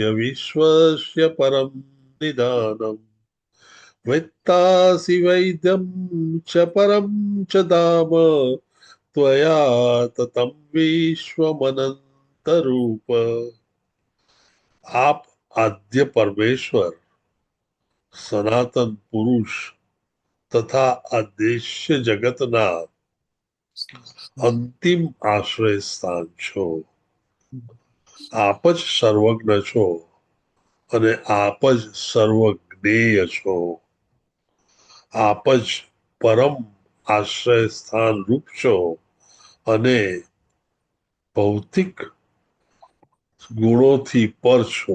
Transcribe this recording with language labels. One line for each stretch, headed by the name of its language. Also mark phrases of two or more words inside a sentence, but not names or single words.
Sanskrit: विश्वस्य परं निदानम् वेत्तासि वैद्यं च परं च धाम त्वया ततं विश्वमनन्तरूप.
Gujarati: આપ આદ્ય પરમેશ્વર, સનાતન પુરુષ તથા આ દેશ્ય જગતના અંતિમ આશ્રય સ્થાન છો. આપ જ સર્વજ્ઞ છો અને આપ જ સર્વજ્ઞેય છો. આપ જ પરમ આશ્રય સ્થાન રૂપ છો અને ભૌતિક ગુણોથી પર છો.